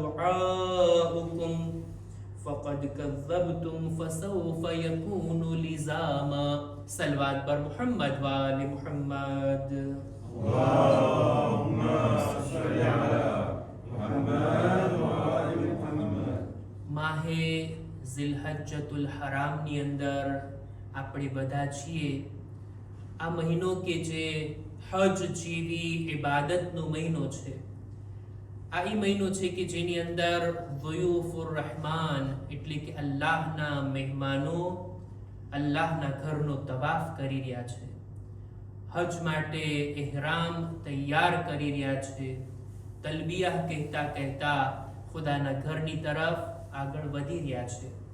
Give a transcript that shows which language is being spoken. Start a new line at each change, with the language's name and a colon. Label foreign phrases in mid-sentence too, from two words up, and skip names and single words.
Arabic: دعاؤكم فقد كذبتم فسوف يكون لزاما
Persian: صلوات بر محمد وآل محمد
Arabic: اللهم صل على محمد وآل محمد
Gujarati: માહે ઝિલહજ્જતુલ હરામની અંદર આપણે બધા છીએ. આ મહિનો કે જે હજ જેવી ઇબાદતનો મહિનો છે, આ એ મહિનો છે કે જેની અંદર
Arabic: ضيوف الرحمن
Gujarati: એટલે કે અલ્લાહના મહેમાનો અલ્લાહના ઘરનો તવાફ કરી રહ્યા છે, હજ માટે ઇહરામ તૈયાર કરી રહ્યા છે, તલબિયા કહેતા કહેતા ખુદાના ઘરની તરફ આગળ વધી રહ્યા છે.